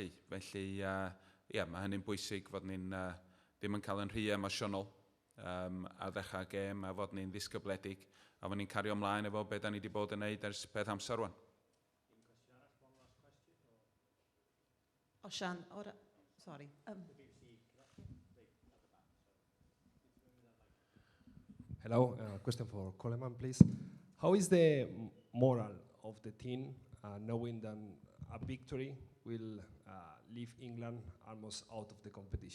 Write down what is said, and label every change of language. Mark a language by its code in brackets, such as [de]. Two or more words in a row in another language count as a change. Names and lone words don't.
[cy] Felly, mae hynny'n bwysig fod ni'n ddim yn cael yn rhy emosiynol ar ddechrau gêm a fod ni'n ddisgybledig a fod ni'n cario ymlaen efo beth da ni wedi bod yn neud ers beth amser rwan. Osian, [en] sorry. Hello, question for Coleman, please. How is the moral of the team knowing that a victory will leave England almost out of the competition?